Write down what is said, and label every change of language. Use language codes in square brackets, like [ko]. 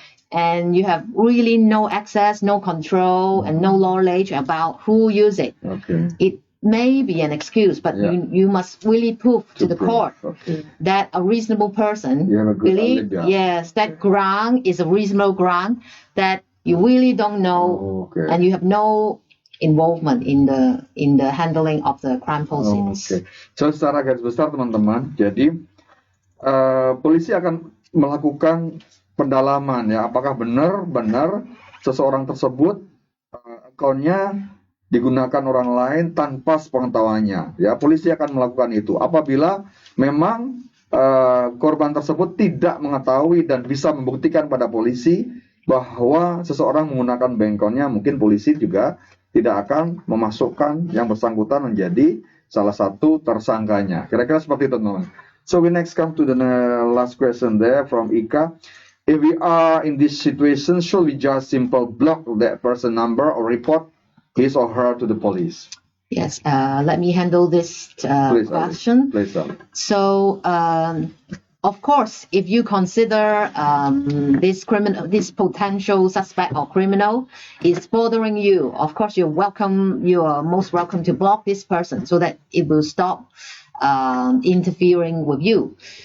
[en] and you have really no access, no control, and no knowledge about who used it, it may be an excuse, but you must really prove to the court that a reasonable person believe, yes, that ground is a reasonable ground, that you really don't know, and you have no involvement in the handling of the crime proceeds. [id] So secara garis besar teman-teman, jadi polisi akan melakukan pendalaman ya, apakah benar-benar seseorang tersebut akunnya digunakan orang lain tanpa sepengetahuannya. Ya, polisi akan melakukan itu apabila memang korban tersebut tidak mengetahui dan bisa membuktikan pada polisi bahwa seseorang menggunakan bank account-nya, mungkin polisi juga tidak akan memasukkan yang bersangkutan menjadi salah satu tersangkanya. Kira-kira seperti itu, teman-teman. [en] So we next come to the last question there from Ika. If we are in this situation, should we just simple block that person number or report his or her to the police? Yes, let me handle this question. Please, So, of course, if you consider this potential suspect or criminal is bothering you, of course you are most welcome to block this person so that it will stop interfering with you.